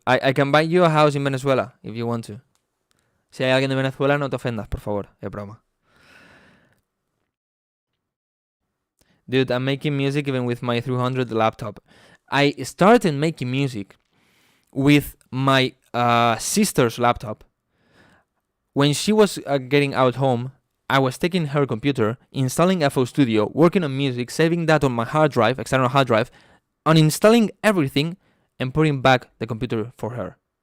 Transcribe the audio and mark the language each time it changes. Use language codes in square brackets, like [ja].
[en] I can buy you a house in Venezuela, if you want to. [es] Si hay alguien de Venezuela, no te ofendas, por favor. Es broma. [en] Dude, I'm making music even with my 300 laptop. I started making music with my sister's laptop. When she was getting out home, I was taking her computer, installing FL Studio, working on music, saving that on my hard drive, external hard drive, uninstalling everything, and putting back the computer for her.